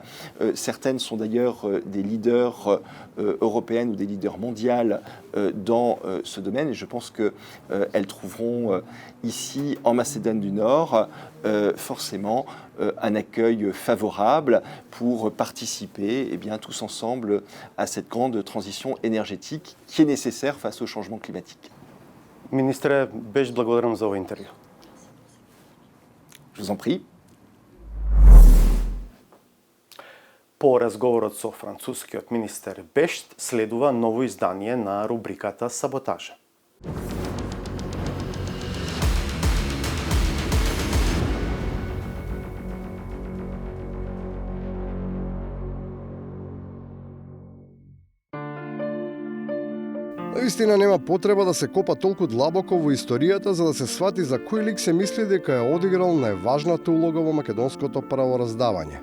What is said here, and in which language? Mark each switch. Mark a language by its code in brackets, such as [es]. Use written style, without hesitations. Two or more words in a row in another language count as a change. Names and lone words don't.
[fr] Certaines sont d'ailleurs des leaders européennes ou des leaders mondiales dans ce domaine et je pense qu'elles trouveront ici en Macédoine du Nord forcément un accueil favorable pour participer tous ensemble à cette grande transition énergétique qui est nécessaire face au changement climatique. [mk] Министре, беше благодарам за ovo интервју. [fr] Je vous en prie. [mk] По разговорот со францускиот министер Бешт следува ново издание на рубриката Саботажа. Наистина нема потреба да се копа толку длабоко во историјата за да се свати за кој лик се мисли дека е одиграл најважната улога во македонското правораздавање.